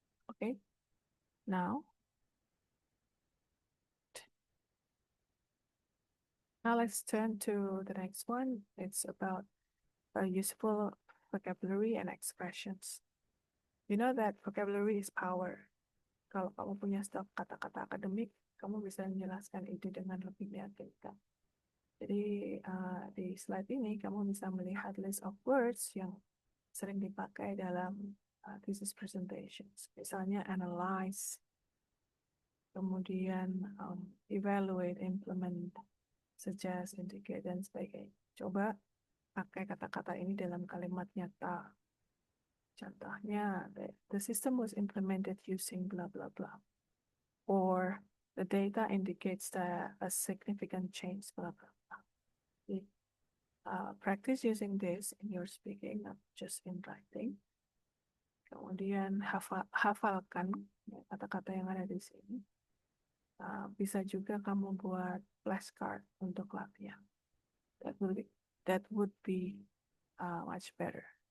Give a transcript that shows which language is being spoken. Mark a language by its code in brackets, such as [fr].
[en] Okay, now let's turn to the next one. It's about useful vocabulary and expressions. You know that vocabulary is power. [id] Kalau kamu punya stok kata-kata akademik, kamu bisa menjelaskan ide dengan lebih meyakinkan. Jadi di slide ini kamu bisa melihat [en] list of words [id] yang sering dipakai dalam [en] thesis presentations. [id] Misalnya analyze, kemudian evaluate, implement, suggest, indicate, dan sebagainya. Coba pakai kata-kata ini dalam kalimat nyata. Contohnya, [en] the system was implemented using blah blah blah, or the data indicates that a significant change blah blah blah. Practice using this in your speaking, not just in writing. [id] Kemudian hafalkan kata-kata yang ada di sini. Bisa juga kamu buat flashcard untuk latihan. [en] That would be much better.